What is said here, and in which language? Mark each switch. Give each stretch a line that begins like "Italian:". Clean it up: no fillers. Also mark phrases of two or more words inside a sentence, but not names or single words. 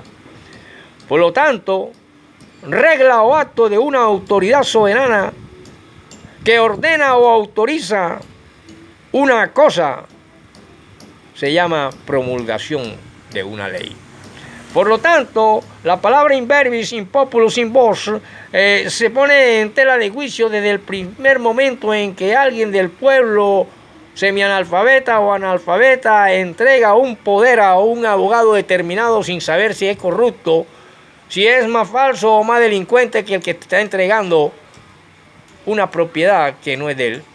Spanish: Por lo tanto, regla o acto de una autoridad soberana que ordena o autoriza una cosa se llama promulgación de una ley. Por lo tanto, la palabra
Latin: in verbis, in populus, in vos
Spanish: se pone en tela de juicio desde el primer momento en que alguien del pueblo semianalfabeta o analfabeta entrega un poder a un abogado determinado sin saber si es corrupto, si es más falso o más delincuente que el que te está entregando una propiedad que no es de él.